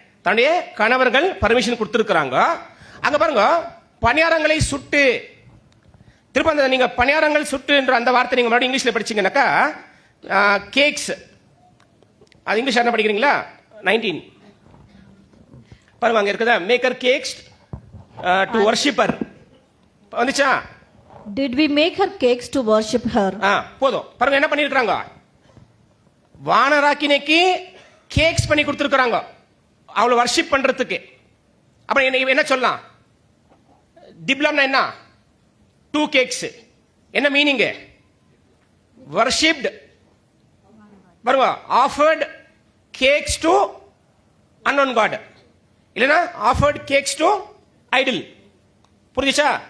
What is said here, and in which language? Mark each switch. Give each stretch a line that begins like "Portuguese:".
Tamil: தன்னுடைய கணவர்கள் பர்மிஷன் கொடுத்திருக்கிறாங்க. அங்க பாருங்க, பணியாரங்களை சுட்டு, திரும்ப அந்த நீங்க பணியாரங்கள் சுட்டு என்ற அந்த வார்த்தை நீங்க மறுபடியும் இங்கிலீஷ்ல படிச்சீங்கன்னாக்கா கேக்ஸ், அது இங்கிலீஷ் என்ன படிக்கிறீங்களா? 19 பாருங்க, அங்க இருக்குதா,
English: maker cakes to worshipper
Tamil: வந்துச்சா?
English: Did we make her cakes to worship her?
Tamil: போதும். பாருங்க என்ன பண்ணிருக்காங்க, வானராக்கினைக்கு கேக்ஸ் பண்ணி கொடுத்துருக்காங்க அவளை வர்ஷிப் பண்றதுக்கு. அப்புறம் என்ன சொல்லலாம், டிப்ளம்னா என்ன, 2 கேக்ஸ். என்ன மீனிங்?
English: worshipped,
Tamil: பாருங்க,
English: offered cakes to unknown god,
Tamil: இல்லைன்னா
English: Offered cakes to idol.
Tamil: புரிஞ்சுச்சா?